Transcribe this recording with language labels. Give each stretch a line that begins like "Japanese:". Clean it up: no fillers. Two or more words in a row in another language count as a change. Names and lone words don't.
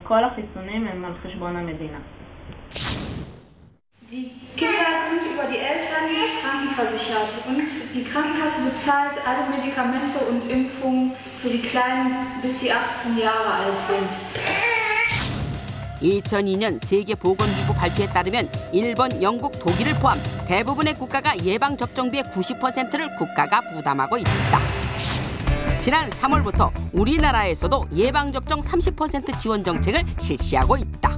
Hebrew: כל החיסונים הם על חשבון המדינה.
German: Die Kinder sind über die Eltern krankenversichert und die Krankenkasse bezahlt alle Medikamente und Impfungen für die Kleinen, bis sie 18 Jahre alt sind.
Korean: 2002년 세계보건기구 발표에 따르면 일본, 영국, 독일을 포함 대부분의 국가가 예방접종비의 90%를 국가가 부담하고 있다. 지난 3월부터 우리나라에서도 예방접종 30% 지원 정책을 실시하고 있다.